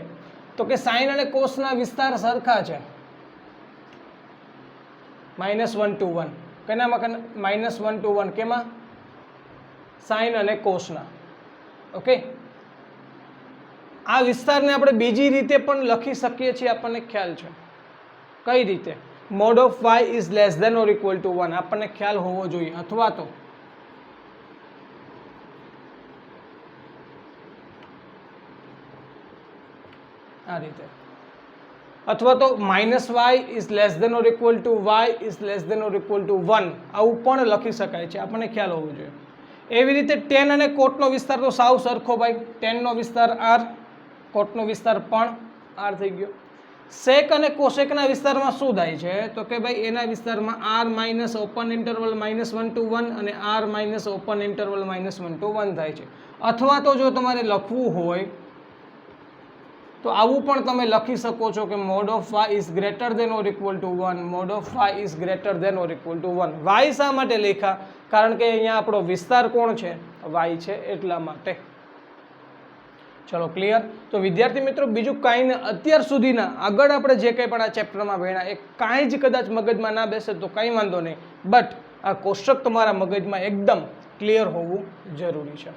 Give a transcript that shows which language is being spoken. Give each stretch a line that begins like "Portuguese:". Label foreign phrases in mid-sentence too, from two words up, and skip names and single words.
Gujarati: તો કે સાઇન અને કોસના વિસ્તાર સરખા છે, -1 to 1. કેનામાં? -1 to 1. કેમાં? સાઇન અને કોસના. ઓકે, આ વિસ્તારને આપણે બીજી રીતે પણ લખી શકીએ છીએ, આપણને ખ્યાલ છે. કઈ રીતે?
English: mod of y is less than or equal to 1.
Gujarati: આપણને ખ્યાલ હોવો જોઈએ. અથવા તો આ રીતે, અથવા તો
English: -y is less than or equal to y is less than or equal to 1.
Gujarati: આવું પણ લખી શકાય છે, આપણને ખ્યાલ હોવો જોઈએ. એવી રીતે ટેન અને કોટનો વિસ્તાર તો સાવ સરખો ભાઈ. ટેનનો વિસ્તાર r, કોટનો વિસ્તાર પણ r થઈ ગયો. સેક અને કોસેકના વિસ્તારમાં શું થાય છે? તો કે ભાઈ એના વિસ્તારમાં
English: r minus open interval
Gujarati: -1 to 1 અને
English: r minus open interval
Gujarati: -1 to 1 થાય છે. અથવા તો જો તમારે લખવું હોય તો આવું પણ તમે લખી શકો છો કે
English: mod of y is greater than or equal to 1. mod of y is greater than or equal to 1.
Gujarati: y શા માટે લખ્યા? કારણ કે અહીંયા આપણો વિસ્તાર કોણ છે? y છે, એટલા માટે. ચલો ક્લિયર. તો વિદ્યાર્થી મિત્રો બીજું કાંઈ ને, અત્યાર સુધીના આગળ આપણે જે કંઈ પણ આ ચેપ્ટરમાં ભણ્યા એ કાંઈ જ કદાચ મગજમાં ના બેસે તો કંઈ વાંધો નહીં, બટ આ કોષ્ટક તમારા મગજમાં એકદમ ક્લિયર હોવું જરૂરી છે.